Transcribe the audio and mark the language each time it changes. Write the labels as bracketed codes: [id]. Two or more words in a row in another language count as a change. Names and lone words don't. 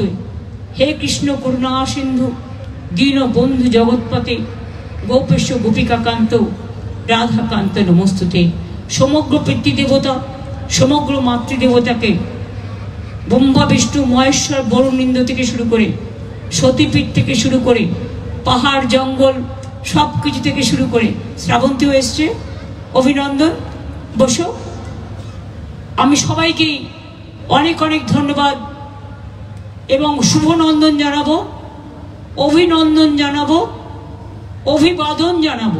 [sa] हे कृष्ण करुणा सिंधु दीन बंधु जगत्पते गोपेश गोपिकाकांत राधाकांत नमस्तुते। [bn] সমগ্র পিতৃদেবতা সমগ্র মাতৃদেবতা কে ব্রহ্মা বিষ্ণু মহেশ্বর বরুণ ইন্দ্র থেকে শুরু করে সতীপীঠ থেকে শুরু করে পাহাড় জঙ্গল সব কিছু থেকে শুরু করে শ্রাবন্তীও এসছে, অভিনন্দন। বসো। আমি সবাইকে অনেক অনেক ধন্যবাদ এবং শুভনন্দন জানাবো, অভিনন্দন জানাবো, অভিবাদন জানাবো।